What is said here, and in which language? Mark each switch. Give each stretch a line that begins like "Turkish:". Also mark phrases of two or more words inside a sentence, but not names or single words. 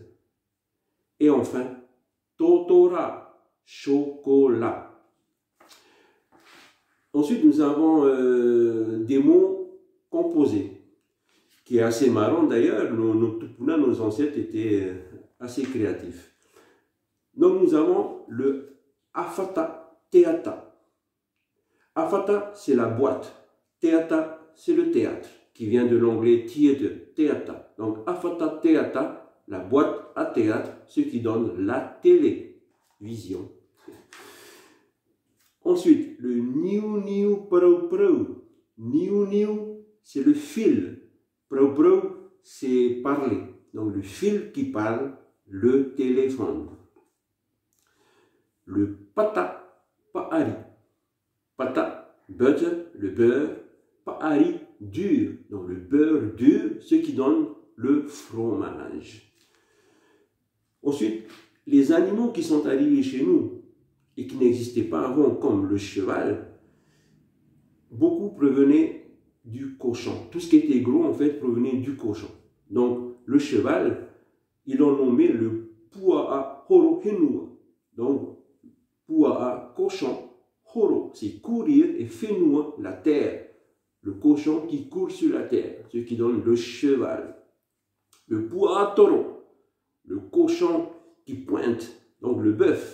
French: Et enfin, totora, chocolat. Ensuite, nous avons des mots composés, qui est assez marrant d'ailleurs. Nos ancêtres étaient assez créatifs. Donc nous avons le
Tahitian: afata teata.
French: Afata, c'est la boîte. Teata, c'est le théâtre, qui vient de l'anglais theatre, théâtre. Donc
Tahitian: afata teata,
French: la boîte à théâtre, ce qui donne la télévision. Ensuite, le
Tahitian: niu niu prou prou. Niu niu,
French: c'est le fil.
Tahitian: Prou prou,
French: c'est parler. Donc le fil qui parle, le téléphone.
Tahitian: Le pata paari.
French: Pata, butter, le beurre. Paari, dur. Donc le beurre dur, ce qui donne le fromage. Ensuite, les animaux qui sont arrivés chez nous et qui n'existaient pas avant, comme le cheval, beaucoup provenaient du cochon. Tout ce qui était gros, en fait, provenait du cochon. Donc, le cheval, ils l'ont nommé le
Tahitian: puaa horo henua.
French: Donc, puaa, cochon, horo, c'est courir, et fenua, la terre. Le cochon qui court sur la terre, ce qui donne le cheval. Le
Tahitian: puaa toro,
French: le cochon qui pointe, donc le bœuf.